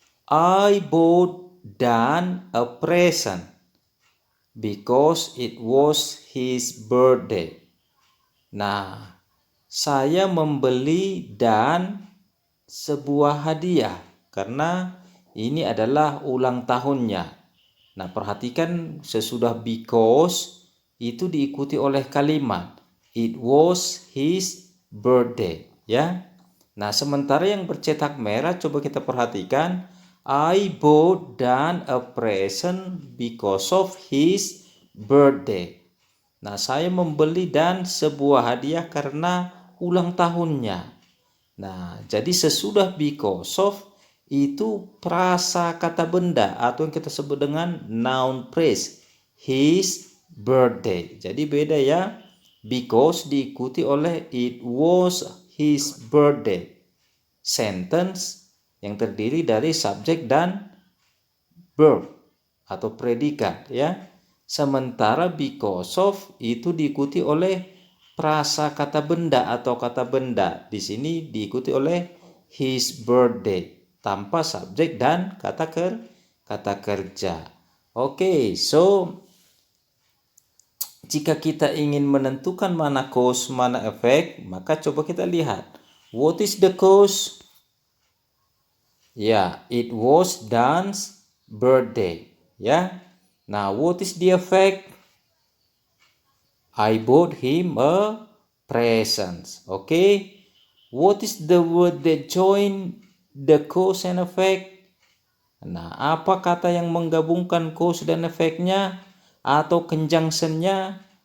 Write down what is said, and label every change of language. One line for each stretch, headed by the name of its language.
English: I bought Dan a present because it was his birthday.
Indonesian: Nah, saya membeli Dan sebuah hadiah karena ini adalah ulang tahunnya. Nah, perhatikan sesudah because itu diikuti oleh kalimat
English: it was his birthday.
Indonesian: Ya, nah sementara yang bercetak merah coba kita perhatikan
English: I bought Dan a present because of his birthday.
Indonesian: Nah, saya membeli Dan sebuah hadiah karena ulang tahunnya. Nah, jadi sesudah because of itu prasa kata benda atau yang kita sebut dengan noun phrase
English: his birthday.
Indonesian: Jadi beda ya. Because diikuti oleh
English: it was his birthday.
Indonesian: Sentence yang terdiri dari subjek dan verb atau predikat ya. Sementara because of itu diikuti oleh prasa kata benda atau kata benda. Di sini diikuti oleh
English: his birthday
Indonesian: tanpa subjek dan kata kerja. Oke, so jika kita ingin menentukan mana cause, mana effect, maka coba kita lihat.
English: What is the cause? Ya, it was Dan's birthday. Ya. Nah, what is the effect? I bought him a present. Okay. What is the word that join the cause and effect?
Indonesian: Nah, apa kata yang menggabungkan cause dan efeknya atau conjunctionnya?